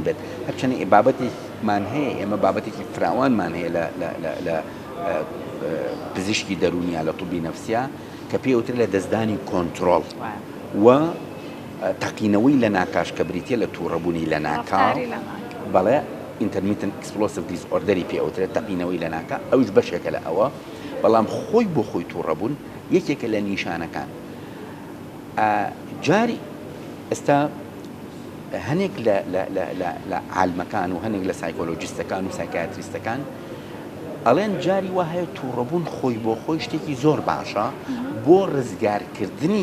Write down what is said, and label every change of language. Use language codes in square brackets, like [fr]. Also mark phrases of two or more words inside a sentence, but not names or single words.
[ckb] بێت هەرچەنە بابەتێکمان هەیە ئێمە بابەتێکی فراوانمان هەیە لە پزیشکی دەرونیە لە طبی نەفسیە کە پێوتر لە دەستدانی کۆنتترۆڵ و تەقینەوەی لە ناکاش کە بریتە لە تووڕەبوونی لە ناکاو بەڵێ [en] intermittent explosive disorder [ckb] پێوترێت تەقینەوەی لە ناکە ئەوش بەشێکە لە ئەوە بەڵام خۆی بۆ خۆی تووڕەبوون یەکێکە لە نیشانەکان جاری ئێستا هەنێک لە عالمەکان و هەنێک لە سایکۆلۆجیستەکان و سایکاتریستەکان ئەڵێن جاری وا هەیە تووڕەبوون خۆی بۆ خۆی شتێکی زۆر باشە بۆ ڕزگارکردنی